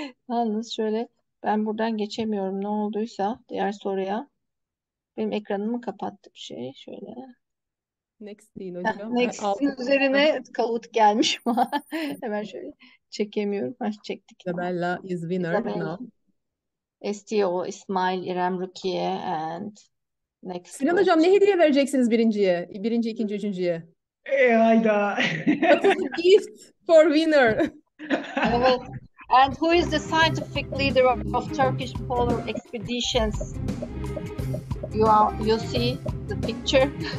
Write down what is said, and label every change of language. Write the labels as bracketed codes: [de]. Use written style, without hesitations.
[tr] Yalnız şöyle, ben buradan geçemiyorum. Ne olduysa diğer soruya. Benim ekranımı kapattı bir şey. Şöyle. Next deyin hocam. Next'in üzerine kavut gelmiş ama hemen şöyle çekemiyorum. Çektik. [en] Isabella is winner now. STO, İsmail, İrem, Rukiye and next [tr] Sinan hocam ne hediye vereceksiniz birinciye? Birinci, ikinci, üçüncüye. Hayda. [en] What is the gift for winner? [tr] Evet. [en] And who is the scientific leader of Turkish polar expeditions? You see the picture.